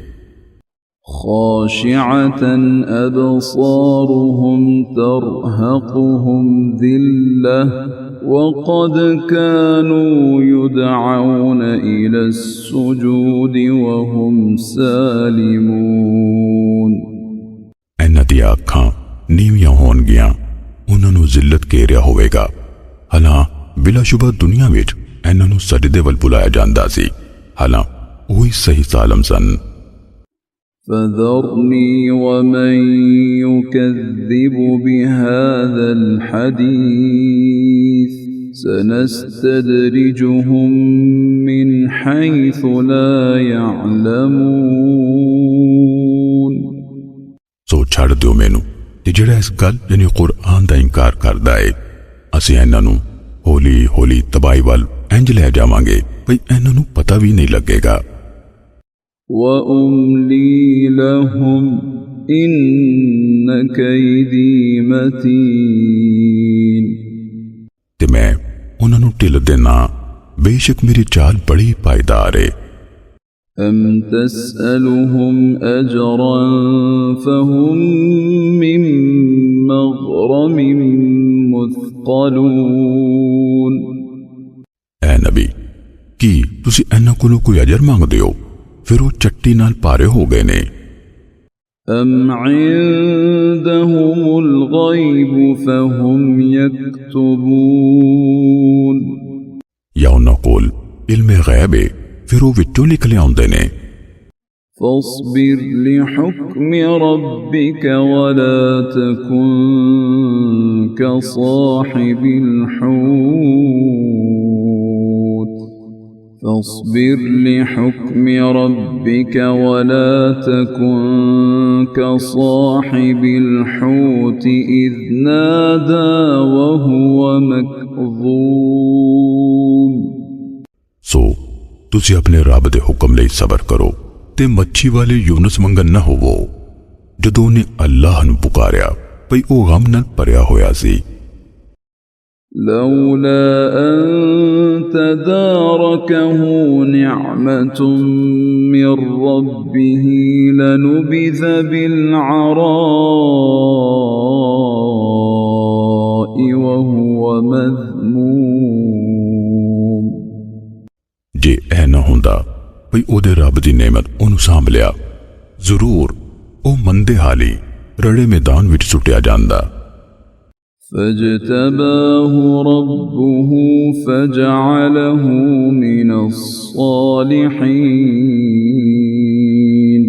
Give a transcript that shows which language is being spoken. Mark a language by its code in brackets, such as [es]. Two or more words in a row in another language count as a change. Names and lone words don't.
[ar] خاشعة أبصارهم ترهقهم ذلة وقد كانوا يدعون إلى السجود وهم سالمون, [pa] اِنہاں دیاں اکھاں نیویاں ہونگیاں، اُنہاں نوں ذلت گھیریا ہووے گا. حالاں بلاشبہ دنیا وچ اِنہاں نوں سجدے ول بلایا جاندا سی، حالاں اوہی صحیح سالم سن. [ar] فذرني ومن يكذب بهذا الحديث سنستدرجهم من حيث لا يعلمون, [pa] سو چھڈ دیو مینوں تے جہڑا اِس گل یعنی قرآن دا انکار کردا اے، اسیں اِنہاں نوں ہولی ہولی تباہی ول اینج لے جاواں گے بئی اِنہاں نوں پتا وی نہیں لگے گا. [ar] وأملي لهم إن كيدي متين, [pa] تے میں اُنہاں نوں ڈھل دینا، بےشک میری چال بڑی پائیدار اے. [ar] أم تسألهم أجرا فهم من مغرم مثقلون, [pa] اے نبی کیہ تسیں اِنہاں کولوں کوئی اجر منگدے ہو، فیر او چٹی نال بھارے ہو گئے نیں. [ar] أم عندهم الغيب فهم يكتبون, [pa] یا اُنہاں کول علمِ غیب اے، فیر او وچوں لکھ لیاؤندے نیں. [ar] فاصبر لحكم ربك ولا تكن كصاحب الحوت، فاصبر لحكم ربك ولا تكن كصاحب الحوت إذ نادى وهو مكظوم, [pa] سو تسیں اپنے رب دے حکم لئی صبر کرو تے مچھی والے یونس ونگن نہ ہووو، جدوں نے اللہ نوں پکاریا بئی او غم نال بھریا ہویا سی. [ar] لولا أن تداركه نعمة من ربه لنبذ بالعراء وهو مذموم, [pa] جے اے نہ ہوندا بئی اوہدے رب دی نعمت اوہنوں سانبھ لیا، ضرور او مندے حالی رڑے میدان وچ سٹیا جاندا. [ar] فاجتباه ربه فجعله من الصالحين,